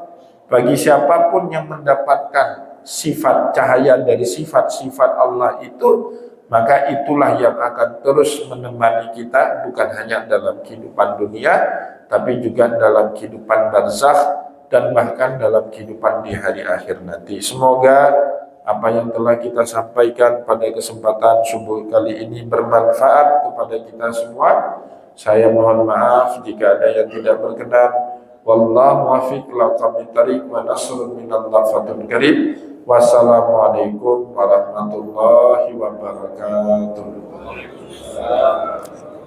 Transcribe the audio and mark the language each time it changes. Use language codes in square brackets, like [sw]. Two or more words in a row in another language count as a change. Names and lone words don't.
[id] Bagi siapapun yang mendapatkan sifat cahaya dari sifat-sifat Allah itu, maka itulah yang akan terus menemani kita, bukan hanya dalam kehidupan dunia, tapi juga dalam kehidupan barzakh, dan bahkan dalam kehidupan di hari akhir nanti. Semoga apa yang telah kita sampaikan pada kesempatan subuh kali ini bermanfaat kepada kita semua. Saya mohon maaf jika ada yang tidak berkenan. [ar] والله الموفق إلى أقوم الطريق ونصر من الله فتح كريم. والسلام عليكم ورحمة الله وبركاته.